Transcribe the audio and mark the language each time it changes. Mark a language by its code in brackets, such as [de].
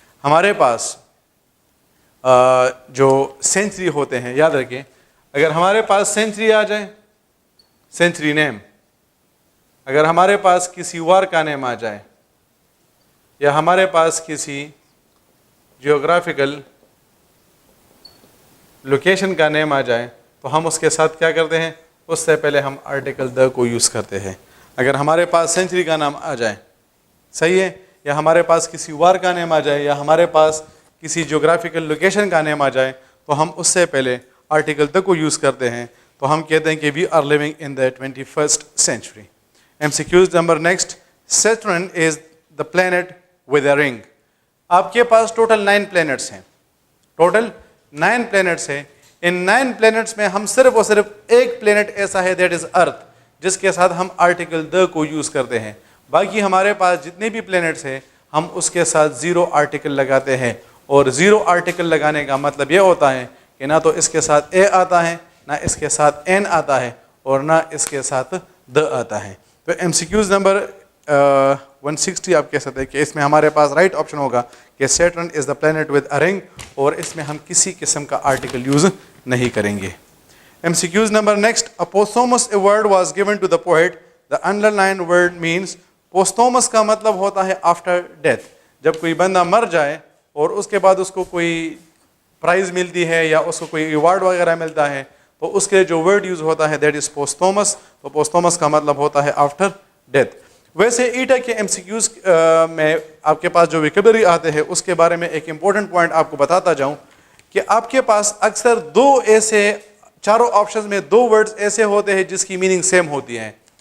[ur] ہمارے پاس جو سینچری ہوتے ہیں, یاد رکھیں اگر ہمارے پاس سینچری آ جائے, سینچری نیم, اگر ہمارے پاس کسی وار کا نیم آ جائے, یا ہمارے پاس کسی جیوگرافیکل لوکیشن کا نیم آ جائے, تو ہم اس کے ساتھ کیا کرتے ہیں؟ اس سے پہلے ہم آرٹیکل دا کو یوز کرتے ہیں. اگر ہمارے پاس سینچری کا نام آ جائے, صحیح ہے, یا ہمارے پاس کسی وار کا نیم آ جائے, یا ہمارے پاس کسی جیوگرافیکل لوکیشن کا نیم آ جائے, تو ہم اس سے پہلے آرٹیکل دا کو یوز کرتے ہیں. تو ہم کہتے ہیں کہ [en] We are living in the 21st century. M C Qs number next, Saturn is the planet with a ring. [ur] آپ کے پاس ٹوٹل 9 پلینٹس ہیں, ٹوٹل 9 پلینٹس ہیں. ان 9 پلینٹس میں ہم صرف اور صرف ایک پلینٹ ایسا ہے [en] that is Earth, [ur] جس کے ساتھ ہم آرٹیکل دا کو یوز کرتے ہیں. باقی ہمارے پاس جتنے بھی پلینٹس ہیں ہم اس کے ساتھ 0 آرٹیکل لگاتے ہیں, اور 0 آرٹیکل لگانے کا مطلب یہ ہوتا ہے کہ نہ تو اس کے ساتھ اے آتا ہے, نہ اس کے ساتھ این آتا ہے, اور نہ اس کے ساتھ د آتا ہے. تو ایم سی کیوز نمبر 160 آپ کہہ سکتے ہیں کہ اس میں ہمارے پاس رائٹ آپشن ہوگا کہ [en] Saturn is the planet with a ring, [ur] اور اس میں ہم کسی قسم کا آرٹیکل یوز نہیں کریں گے. [en] M C Qs number next, a posthumous award was given to the poet. The underline word means, [ur] پوسٹومس کا مطلب ہوتا ہے [en] After death. [ur] جب کوئی بندہ مر جائے اور اس کے بعد اس کو کوئی پرائز ملتی ہے یا اس کو کوئی ایوارڈ وغیرہ ملتا ہے, تو اس کے جو ورڈ یوز ہوتا ہے [en] That is posthumous. [ur] تو پوسٹومس کا مطلب ہوتا ہے [en] After death. [ur] ویسے ایٹا کے ایم سی کیوز میں آپ کے پاس جو ویکیبلری آتے ہیں اس کے بارے میں ایک امپورٹنٹ پوائنٹ آپ کو بتاتا جاؤں کہ آپ کے پاس اکثر 2 ایسے چاروں آپشنز میں 2 ورڈز ایسے ہوتے ہیں جس کی میننگ سیم ہوتی ہے.